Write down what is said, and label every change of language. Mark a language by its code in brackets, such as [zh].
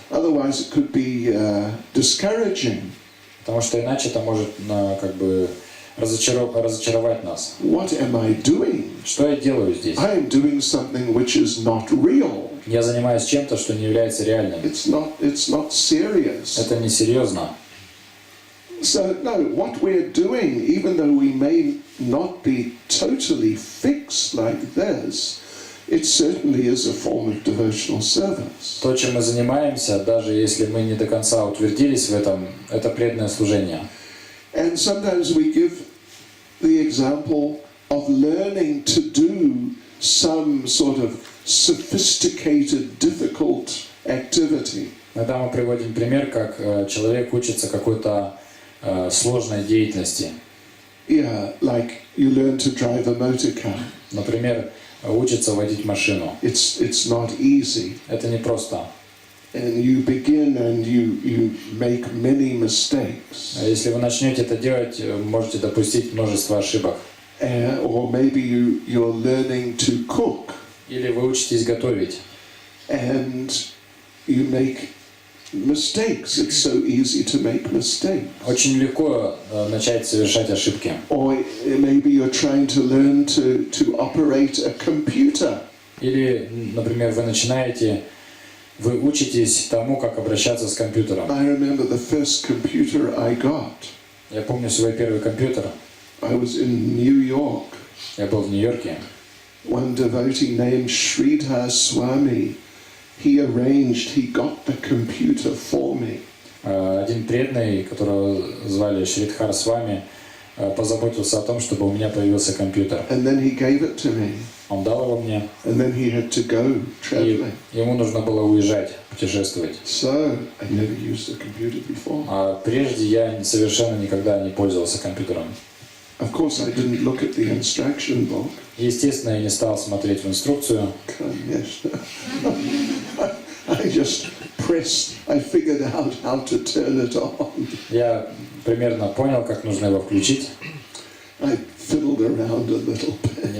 [en] Otherwise, it could be discouraging. [ru] Потому что иначе это может как бы разочаровать нас. [en] What am I doing? [ru] Что я делаю здесь? [en] I am doing something which is not real. [ru] Я занимаюсь чем-то, что не является реальным. [en] It's not serious. [ru] Это не серьезно. [en] So no, what we're doing, even though we may not be totally fixed like this, it certainly is a form of devotional service. [ru] То, чем мы занимаемся, даже если мы не до конца утвердились в этом, это преданное служение. [en] And sometimes we give the example of learning to do some sort of sophisticated, difficult activity. [ru] Иногда мы приводим пример, как человек учится какой-то сложной деятельности. [en] Yeah, like you learn to drive a motor car. [ru] Например, учится водить машину. [en] It's not easy. [ru] Это не просто. [en] And you begin and you make many mistakes. [ru] Если вы начнете это делать, можете допустить множество ошибок. [en] Or maybe you're learning to cook. [ru] Или вы учитесь готовить. [en] And you make mistakes. It's so easy to make mistakes. [ru] Очень легко начать совершать ошибки. [en] Or maybe you're trying to learn to operate a computer. [ru] Или, например, вы учитесь тому, как обращаться с компьютером. [en] I remember the first computer I got. [ru] Я помню свой первый компьютер. [en] I was in New York. [ru] Я был в Нью-Йорке. [en] One devotee named Sridhar Swami, he got the computer for me. [ru] Один преданный, которого звали Шридхар Свами, позаботился о том, чтобы у меня появился компьютер. [en] And then he gave it to me. [ru] Он дал его мне. [en] And then he had to go traveling. [ru] И ему нужно было уезжать, путешествовать. [en] So I never used a computer before. [ru] А прежде я совершенно никогда не пользовался компьютером. [en] Of course, I didn't look at the instruction book. [ru] Естественно, я не стал смотреть в инструкцию. Конечно. [en] I just pressed. I figured out how to turn it on. [ru] Я примерно понял, как нужно его включить. [en] I fiddled around a little bit.